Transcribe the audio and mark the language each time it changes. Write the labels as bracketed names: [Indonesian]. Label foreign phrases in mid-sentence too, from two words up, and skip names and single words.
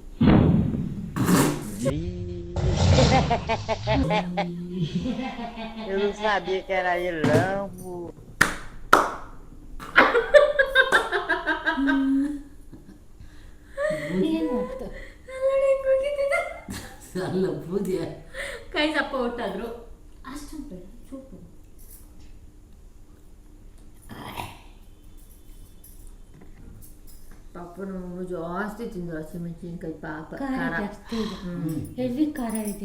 [Portuguese] Eu não sabia que era ele, não, pô. [Kannada] ಅಲ್ಲ ಬೂದಿಯ ಕೈ ಸಪ್ಪ ಒಟ್ಟಾದ್ರು ಅಷ್ಟೊಂದು ಬೇಡ ಚೂಪು ಪಾಪನು ಜಾಸ್ತಿ ತಿಂದ್ರು ಹಸಿಮೆಣಸಿನ್ಕಾಯಿ ಪಾಪ ಖಾರ ಜಾಸ್ತಿ ಹೆವಿ ಖಾರ ಇದೆ